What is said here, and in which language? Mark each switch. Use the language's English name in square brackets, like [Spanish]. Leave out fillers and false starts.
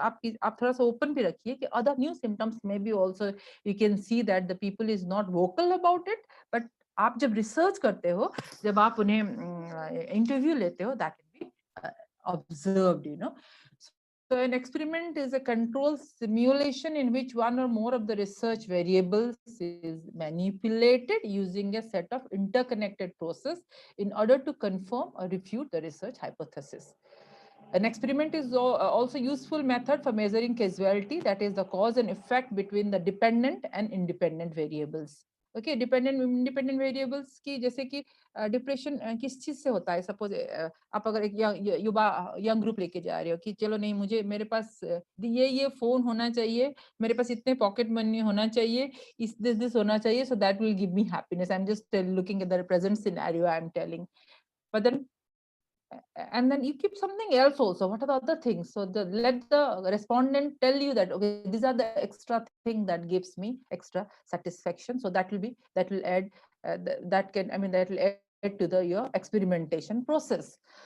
[English] So आप थोड़ा सा open भी रखिए कि other new symptoms maybe also you can see that the people is not vocal about it, but आप जब research करते हो, जब आप उन्हें interview लेते हो, that can be observed, So an experiment is a controlled simulation in which one or more of the research variables is manipulated using a set of interconnected processes in order to confirm or refute the research hypothesis. An experiment is also a useful method for measuring causality, that is the cause and effect between the dependent and independent variables. [Hindi] Okay, dependent independent variables की जैसे कि depression किस चीज से होता है, suppose आप अगर एक युवा यंग ग्रुप लेके जा रहे हो कि चलो नहीं, मुझे मेरे पास ये फोन होना चाहिए, मेरे पास इतने पॉकेट मनी होना चाहिए, दिस होना चाहिए, so that will give me happiness. [English] I'm just looking at the present scenario I'm telling, but then and then you keep something else also, what are the other things, so let the respondent tell you that okay, these are the extra thing that gives me extra satisfaction, so that will add that will add to your experimentation process.